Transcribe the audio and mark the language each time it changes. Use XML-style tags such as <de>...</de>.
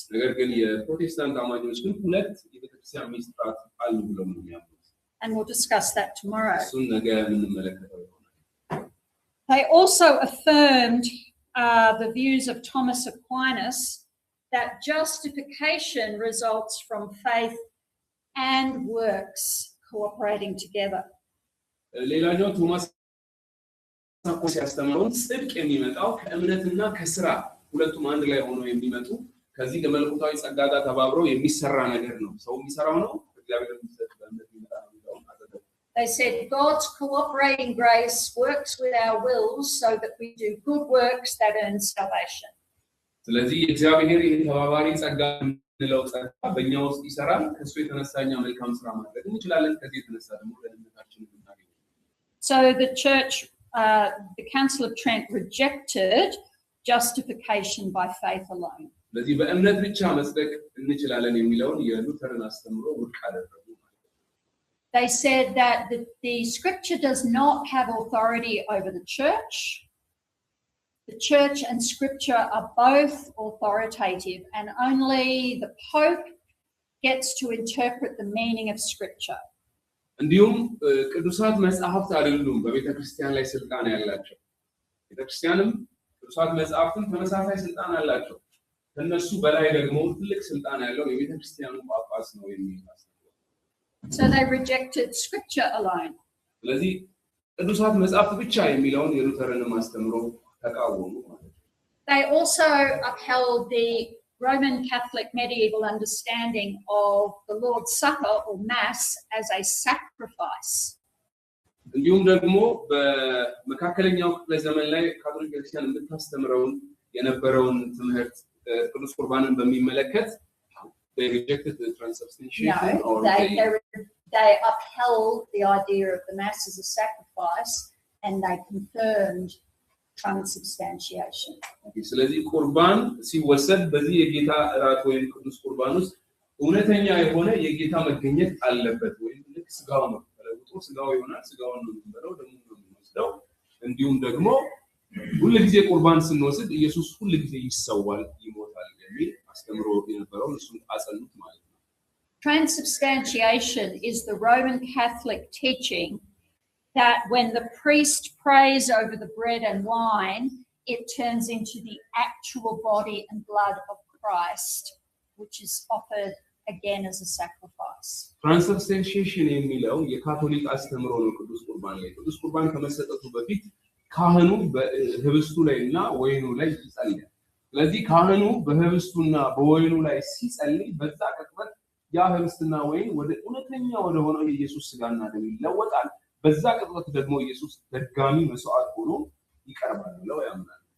<am>ነገር ግን የፕሮቴስታንት አማኞች ግን 2 የቤተክርስቲያን ሚስጥራት አሉ ብለው ነው የሚያምኑት።</am> <en>And we'll discuss that tomorrow.</en> <am>እሱን ነገ የምንመለከተው ይሆናል።</am> <en>They also affirmed the views of Thomas Aquinas that justification results from faith and works cooperating together.</en> <am>ሌላኛው ቶማስ አኳስ ያስተማረውን ጽድቅ የሚመጣው ከእምነትና ከስራ ሁለቱም አንድ ላይ ሆነው የሚመጡ ከዚህ ከመለኮታዊ ጸጋ ጋር ተባብረው የሚሰራ ነገር ነው። ሰው የሚሰራው ነው እግዚአብሔር የሚሰጥ በእምነት ይመጣ ነው።</am> <en>They said God's cooperating grace works with our wills so that we do good works that earn salvation.</en> <am>ስለዚህ እግዚአብሔር የተባባሪ ጸጋ እንለው ጸጋ በእኛ ውስጥ ይሰራል። ከሱ የተነሳኛ መልካም ስራ ማድረግ እንችላለን። ከዚህ የተነሳ ደግሞ ለእምነታችን እናገኛለን።</am> <en>So the church, the Council of Trent rejected justification by faith alone.</en> <am>ስለዚህ በእምነት ብቻ መጽደቅ እንችላለን የሚለውን የሉተርን አስተምሮ ውድቅ አደረጉ።</am> <en>They said that the scripture does not have authority over the church. The church and scripture are both authoritative and only the Pope gets to interpret the meaning of scripture.</en> <am>እንዲሁም ቅዱሳት መጽሐፍት አይደሉም በቤተክርስቲያን ላይ ስልጣን ያላቸው። ቤተክርስቲያንም ቅዱሳት መጽሐፍትን ተመሳሳይ ስልጣን አላቸው። ከነሱ በላይ ደግሞ ትልቅ ስልጣን ያለው የቤተክርስቲያኑ ጳጳስ ነው የሚል ነው።</am> <en>So they rejected scripture alone.</en> <am>ስለዚህ ቅዱሳት መጽሐፍት ብቻ የሚለውን የሉተርን ማስተምሮ ተቃወሙ ማለት ነው።</am> <en>They also upheld the Roman Catholic medieval understanding of the Lord's Supper or Mass as a sacrifice.</en> <am>እንዲሁም ደግሞ በመካከለኛው ክፍለ ዘመን ላይ ካቶሊክ ቤተክርስቲያን የምታስተምረውን የነበረውን ትምህርት ቅዱስ ቁርባንን በሚመለከት</am> <en>they rejected the transubstantiation or they upheld the idea of the Mass as a sacrifice and they confirmed transubstantiation.</en> <am>ስለዚህ ቁርባን ሲወሰድ በዚህ የጌታ እራት ወይም ቅዱስ ቁርባን ውስጥ እውነተኛ የሆነ የጌታ መገኘት አለበት ወይም ልክ ስጋው ነው ተለውጦ ስጋው ይሆናል ስጋውን ነው የሚበላው ደግሞ ነው የሚወስደው እንዲሁም ደግሞ ሁሉ ጊዜ ቁርባን ስንወስድ ኢየሱስ ሁሉ ጊዜ ይሰዋል ይሞታል የሚል አስተምሮ የነበረው እሱን አጸኑት ማለት ነው።</am> <en>Transubstantiation is the Roman Catholic teaching that when the priest prays over the bread and wine, it turns into the actual body and blood of Christ, which is offered again as a sacrifice.</en> <am>Transubstantiation የሚለው የካቶሊክ አስተምሮ ነው። ቅዱስ ቁርባን ላይ ቅዱስ ቁርባን ከመሰጠቱ በፊት ካህኑ በህብስቱ ላይና ወይኑ ላይ ይጸልያል። ስለዚህ ካህኑ በህብስቱና በወይኑ ላይ ሲጸልይ በዛ ቅጽበት ያ ህብስትና ወይን ወደ እውነተኛ ወደ ሆነው የኢየሱስ ሥጋና ደም ይለወጣል። በዛ ቅጽበት ደግሞ ኢየሱስ ድጋሚ መስዋዕት ሆኖ ይቀርባል ብለው ያምናሉ።</am>